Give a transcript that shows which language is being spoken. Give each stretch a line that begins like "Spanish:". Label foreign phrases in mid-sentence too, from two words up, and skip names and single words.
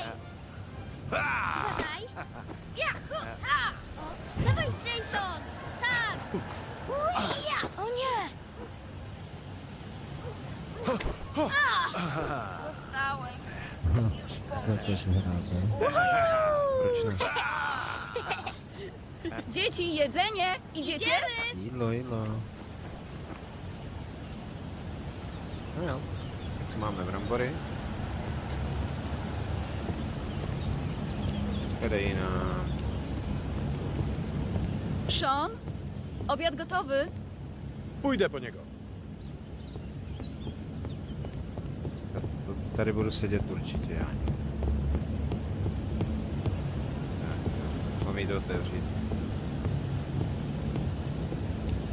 Polish: Uważaj! Yahoo! Ha! O, dawaj, Jason! Tak! Uja! O nie! Dostałem. Już po mnie.
Czech: Proč ne?
Polish: Dzieci, jedzenie! Idziecie?
Czech: Jídlo. No jo. Tak co máme brambory. Tady na...
Polish: Sean? Obiad gotowy? Pójdę po niego.
Czech: Tady budu sedět určitě já. Tak, mám jít otevřít.